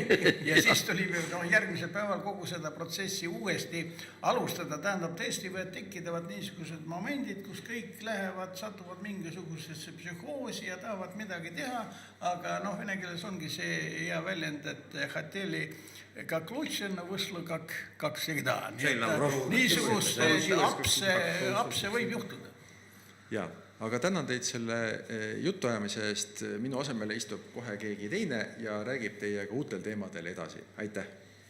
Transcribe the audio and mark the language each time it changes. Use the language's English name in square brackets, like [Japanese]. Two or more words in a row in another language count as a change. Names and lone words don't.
[Estonian] Ja siis tuli järgmisel päeval kogu seda protsessi uuesti alustada. Tähendab, tõesti tekivad niisugused momendid, kus kõik lähevad, satuvad mingisugusesse psühhoosi ja tahavad midagi teha, aga vene keeles ongi see hea väljend, et [Russian] хотели как лучше, но вышло как всегда. [Estonian] Niisugust apse võib juhtuda. Jaa, aga tänan teid selle jutuajamise eest. Minu asemele istub kohe keegi teine ja räägib teiega uutel teemadel edasi. Aitäh!